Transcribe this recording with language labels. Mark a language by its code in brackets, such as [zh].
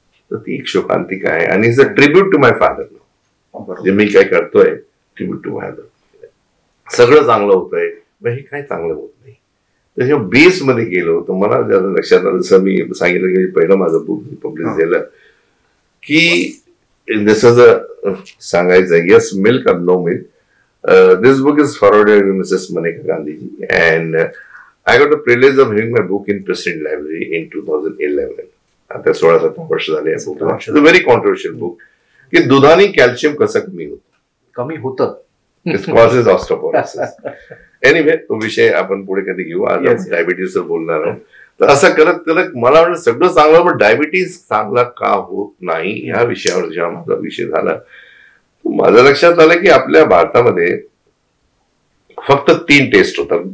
[mr] तर ती एक शोकांतिका आहे. आणि [en] It's a tribute to my father. [mr] जे मी काय करतोय [en] Tribute to my father. [mr] सगळं चांगलं होतंय, हे काय चांगलं होत नाही. त्याच्या बेस मध्ये गेलो तर मला लक्षात आलं, जसं मी सांगितलं की पहिलं माझं बुक पब्लिश झालं की जसं सांगायचं येस मिल्क और no milk. This book is forwarded by Mrs Maneka Gandhiji and [en] I got the privilege of having my book in President Library in 2011. [mr] आता 16-17 वर्ष झाले या बुकला. [en] it's a very controversial book [mr] की दुधाने कॅल्शियम कसं कमी होतं. [en] It causes osteoporosis. [mr] एनिवे तो विषय आपण पुढे कधी घेऊ. आज आपण डायबिटीज वर बोलणार आहोत. तर असं करत करत मला वाटतं सगळं चांगलं, पण डायबिटीज चांगला का होत नाही ह्या विषयावर जेव्हा माझा विषय झाला, माझ्या लक्षात आलं की आपल्या भारतामध्ये फक्त 3 टेस्ट होतात.